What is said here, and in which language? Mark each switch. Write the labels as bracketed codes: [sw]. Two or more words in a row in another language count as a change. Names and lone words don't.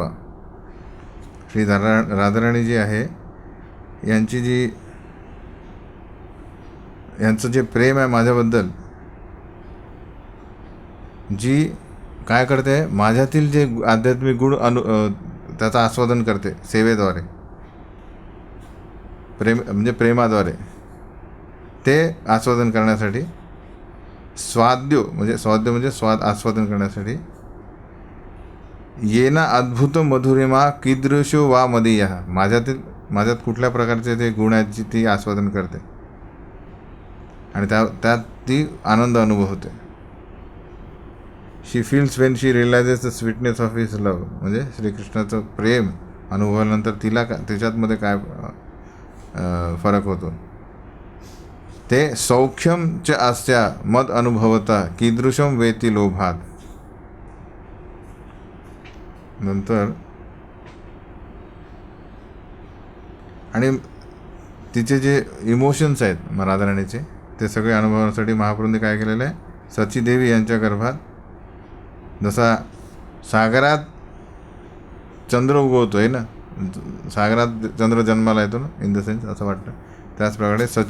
[mr] श्री राधाराणी जी आहे यांचं जे प्रेम आहे माझ्याबद्दल, जी काय करते, माझ्यातील जे आध्यात्मिक गुण त्याचं आस्वादन करते सेवेद्वारे, म्हणजे प्रेमाद्वारे, ते आस्वादन करण्यासाठी स्वाद्य म्हणजे स्वाद आस्वादन करण्यासाठी [sa] येना अद्भुत मधुरिमा कीदृशो वा मदीय, [mr] माझ्यात कुठल्या प्रकारचे ते गुण आहेत ती आस्वादन करते आणि त्यात ती आनंद अनुभवते. [en] She feels when she realizes the sweetness of his love, [mr] म्हणजे श्रीकृष्णाचं प्रेम अनुभवल्यानंतर तिला त्याच्यातमध्ये काय फरक होतो. [sa] ते सौख्यम च अस्या मद अनुभवता कीदृशम वेती लोभात. [mr] नंतर आणि तिचे जे इमोशन्स आहेत राधाराणीचे, ते सगळे अनुभवण्यासाठी महाप्रभूंनी काय केलेलं आहे, सचीदेवी यांच्या गर्भात जसा सागरात चंद्र उगवतो आहे ना, सागरात चंद्र जन्माला येतो ना, [en] in the sense [mr] असं वाटतं, त्याचप्रकारे